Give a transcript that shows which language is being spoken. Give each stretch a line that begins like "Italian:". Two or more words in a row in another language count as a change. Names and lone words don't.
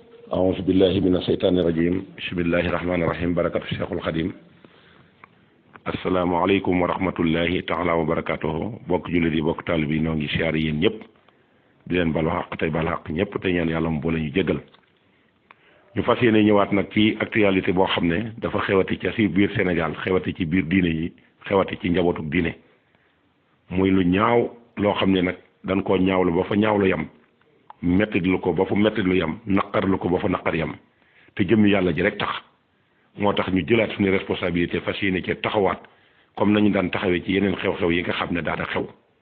Arabic: أعوذ بالله من الشيطان الرجيم بسم الله الرحمن الرحيم بركة الشيخ الخديم السلام عليكم ورحمة الله تعالى وبركاته
Wolof: bokk jullit yi bokk taalibe yi noo ngi siyaare yéen ñëpp di leen balu xaq tey balu xaq ñëpp te ñaan yàlla mu boole ñu jégal ñu fas yéene ñëwaat nag ci actualité boo xam ne dafa xewati ci si biir Sénégal xewati ci biir diine yi xewati ci njabootu diine muy lu ñaaw loo xam ne nag dañ koo ñaawlu ba fa ñaawlu yam mettitlu ko ba fa mettitlu yam naqarlu ko ba fa naqar yam te jëm yàlla ji rek tax moo tax ñu jëlaat suñu responsabilité fas yéene ci taxawaat comme nañu daan taxawee ci yeneen xew-xew yi nga xam ne daana xew